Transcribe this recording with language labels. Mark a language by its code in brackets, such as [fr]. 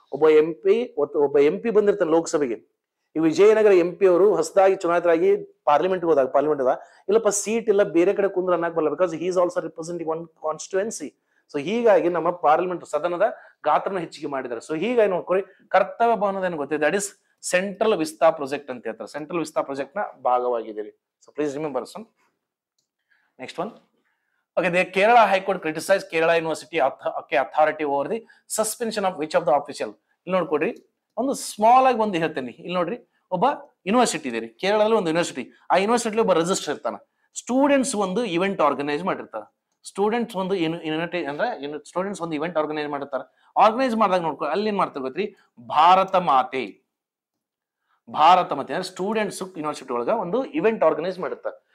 [kn] ಒಬ್ಬ MP ಬಂದಿರ್ತಾನೆ ಲೋಕಸಭೆಗೆ. ಈ ವಿಜಯನಗರ MP ಅವರು ಹೊಸದಾಗಿ ಚುನಾಯಿತರಾಗಿ ಪಾರ್ಲಿಮೆಂಟ್ ಇಲ್ಲಪ್ಪ ಸೀಟ್ ಇಲ್ಲ, ಬೇರೆ ಕಡೆ ಕುಂದ್ರ ಅನ್ನಕ್ ಬರಲ್ಲ. [en] Because he is also representing one constituency. [kn] So ಹೀಗಾಗಿ ನಮ್ಮ ಪಾರ್ಲಿಮೆಂಟ್ ಸದನದ ಗಾತ್ರನ ಹೆಚ್ಚಿಗೆ ಮಾಡಿದ್ದಾರೆ. ಸೊ ಹೀಗಾಗಿ ನೋಡ್ಕೊಳ್ಳಿ, ಕರ್ತವ್ಯ ಭವನದ ಏನು ಗೊತ್ತಿದೆ? That is central Vista project ಅಂತ ಹೇಳ್ತಾರೆ. ಸೆಂಟ್ರಲ್ ವಿಸ್ತಾ ಪ್ರಾಜೆಕ್ಟ್ ನ ಭಾಗವಾಗಿದ್ದೀರಿ. [en] So please remember some. Next one. Okay, the Kerala High Court criticized Kerala University authority over the suspension of which of the official. [kn] ಇಲ್ಲಿ ನೋಡ್ಕೊಡ್ರಿ, ಒಂದು small ಆಗಿ ಒಂದು ಹೇಳ್ತೇನೆ. ಇಲ್ಲಿ ನೋಡ್ರಿ, ಒಬ್ಬ ಯೂನಿವರ್ಸಿಟಿ ಇದೆ ರೀ, ಕೇರಳದಲ್ಲಿ ಒಂದು ಯೂನಿವರ್ಸಿಟಿ, ಆ ಯೂನಿವರ್ಸಿಟಿ ಒಬ್ಬ ರಿಜಿಸ್ಟರ್ ಇರ್ತಾನ. ಸ್ಟೂಡೆಂಟ್ಸ್ ಒಂದು ಇವೆಂಟ್ ಆರ್ಗನೈಸ್ ಮಾಡಿರ್ತಾರೆ. ಸ್ಟೂಡೆಂಟ್ಸ್ ಒಂದು ಸ್ಟೂಡೆಂಟ್ಸ್ ಒಂದು ಇವೆಂಟ್ ಆರ್ಗನೈಸ್ ಮಾಡಿರ್ತಾರೆ. ಆರ್ಗನೈಸ್ ಮಾಡಿದಾಗ ನೋಡ್ಕೊ ಅಲ್ಲಿ ಏನ್ ಮಾಡ್ತಾರೆ ಗೊತ್ತ್ರಿ, ಭಾರತ ಮಾತೆ ಅಂದ್ರೆ ಸ್ಟೂಡೆಂಟ್ಸ್ ಯೂನಿವರ್ಸಿಟಿ ಒಳಗ ಒಂದು ಇವೆಂಟ್ ಆರ್ಗನೈಸ್ ಮಾಡಿರ್ತಾರೆ.